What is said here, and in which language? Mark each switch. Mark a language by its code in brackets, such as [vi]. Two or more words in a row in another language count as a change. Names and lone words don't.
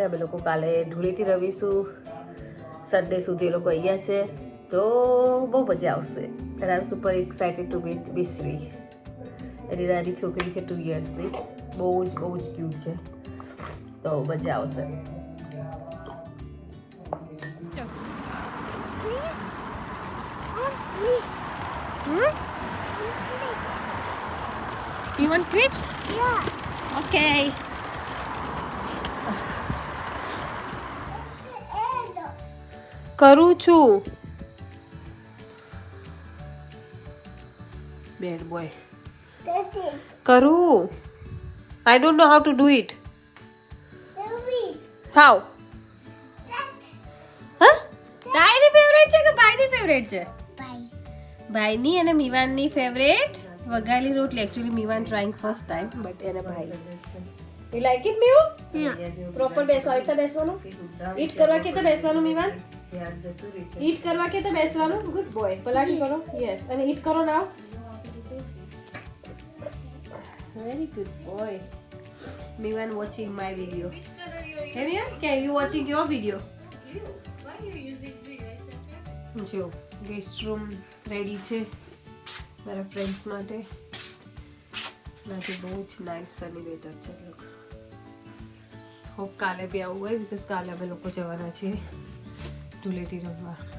[gu] અમે લોકો કાલે ધૂળેટી રમીશું, સન્ડે સુધી એ લોકો અહીંયા છે, તો બહુ મજા આવશે. અને [en] I am super excited to meet [gu] મિશ્રી. એની નાની છોકરી છે 2 યર્સની, બહુ જ ક્યુટ છે, તો મજા આવશે. [en] You want crepes? Yeah. [gu] Okay. કરું છું. [en] Bad boy. કરું. I don't know how to do it. How? [gu] હા? તારી ફેવરેટ છે કે ભાઈની ફેવરેટ છે? ભાઈની અને મીવાનની ફેવરેટ વઘારેલી રોટલી. [en] Actually Mivan trying first time, but [gu] એને ભાઈ. [en] You like it, Miu? Yeah. [gu] પ્રોપર બેસો, આવી રીતે બેસવાનું. ઈટ કરવા કે બેસવાનું મીવાન? ઈટ કરવા કે બેસવાનું. [en] good boy. [gu] પલાટી કરો. યસ. અને ઈટ કરો નાવ. [en] Very good boy. Mivan watching my video. Have you watching your video? [gu] જો [en] guest room ready [gu] છે મારા ફ્રેન્ડ્સ માટે. નાથી બહુ જ [en] nice sunny weather [gu] છે. લોક હોપ કાલે બી આવું હોય, બિકોઝ કાલે અમે લોકો જવાના છીએ ધૂળેટી રમવા.